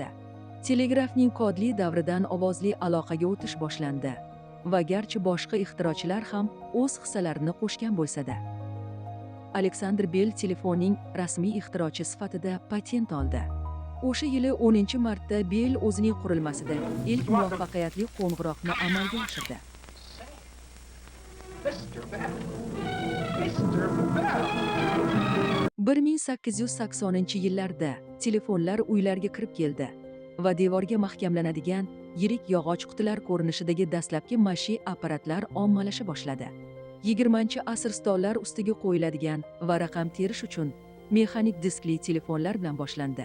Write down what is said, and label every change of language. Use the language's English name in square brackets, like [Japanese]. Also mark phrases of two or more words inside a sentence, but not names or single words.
[Uzbek] Telegrafning kodli davridan ovozli aloqaga o'tish boshlandi va garchi boshqa ixtirochilar ham o'z hissalarini qo'shgan bo'lsa-da. Alexander Bell telefonning rasmiy ixtirochi sifatida patent oldi. O'sha yili 10-martda Bell o'zining qurilmasida ilk muvaffaqiyatli qo'ng'iroqni amalga oshirdi. Mr. Bell. Mr. Bell. 1880-yillarda telefonlar uylarga kirib keldi va devorga mahkamlanadigan yirik yog'och qutilar ko'rinishidagi dastlabki mashi apparatlar ommalasha boshladi. 20-asr stollar ustiga qo'yiladigan va raqam terish uchun mexanik diskli telefonlar bilan boshlandi.